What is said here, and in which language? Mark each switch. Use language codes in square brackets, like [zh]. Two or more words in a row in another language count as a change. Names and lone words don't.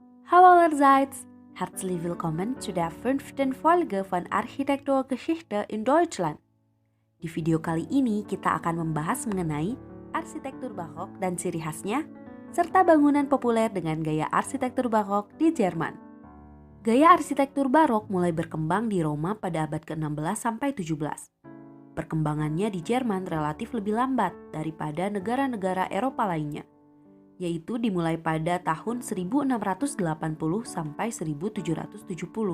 [de] Hallo allerseits, herzlich willkommen zu der 5. Folge von Architekturgeschichte in Deutschland. [id] Di video kali ini kita akan membahas mengenai arsitektur barok dan ciri khasnya, serta bangunan populer dengan gaya arsitektur barok di Jerman. Gaya arsitektur barok mulai berkembang di Roma pada abad ke-16 sampai 17. Perkembangannya di Jerman relatif lebih lambat daripada negara-negara Eropa lainnya, yaitu dimulai pada tahun 1680 sampai 1770.